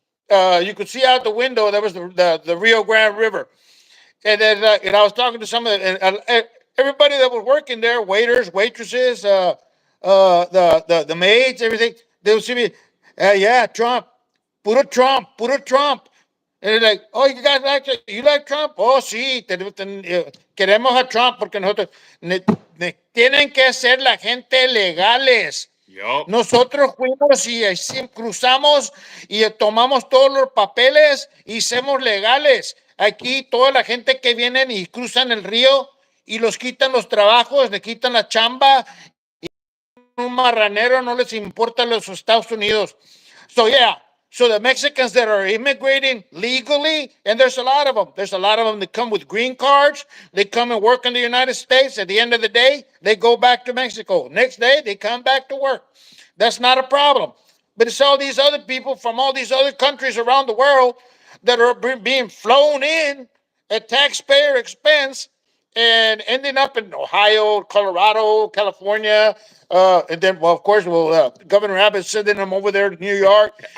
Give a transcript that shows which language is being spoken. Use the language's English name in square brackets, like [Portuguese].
[English] You could see out the window there was the Rio Grande River, and I was talking to some of the, everybody that was working there, waiters, waitresses, the maids, everything. They would see me, yeah, Trump, [Spanish] puro Trump. [English] And they're like, oh, you like Trump? [Spanish] Oh, sí, queremos a Trump porque nosotros tienen que ser la gente legales. [English] Yup. [Spanish] Nosotros fuimos y cruzamos y tomamos todos los papeles y somos legales. Aquí toda la gente que vienen y cruzan el río y los quitan los trabajos, le quitan la chamba, un marranero, no les importa los Estados Unidos. [English] So yeah, so the Mexicans that are immigrating legally, and there's a lot of them. There's a lot of them that come with green cards. They come and work in the United States. At the end of the day, they go back to Mexico. Next day, they come back to work. That's not a problem. But it's all these other people from all these other countries around the world that are being flown in at taxpayer expense and ending up in Ohio, Colorado, California, and then, well, of course, Governor Abbott sending them over there to New York.